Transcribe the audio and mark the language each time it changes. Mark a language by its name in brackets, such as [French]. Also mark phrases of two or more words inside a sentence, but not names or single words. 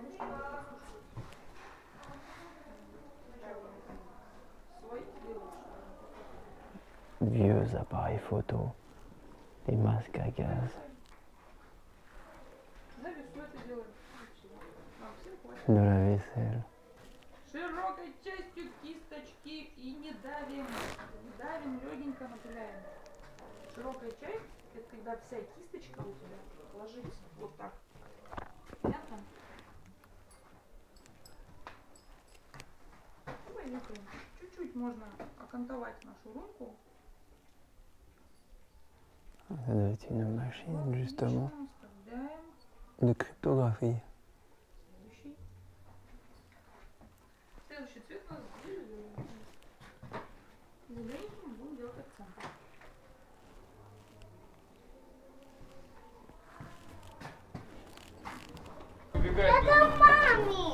[French] Vieux appareils photo, des masques à gaz. De la vaisselle. [Russian] Широкой частью кисточки и не давим. Не давим, легенько напыляем. Широкая часть — это когда вся кисточка у тебя ложится вот так. Понятно? Понюхаем. Чуть-чуть можно окантовать нашу руку. [French] Ça doit être une machine justement de cryptographie. [Russian] Следующий цвет у нас зеленый. Зеленый мы будем делать акцент. Это маме.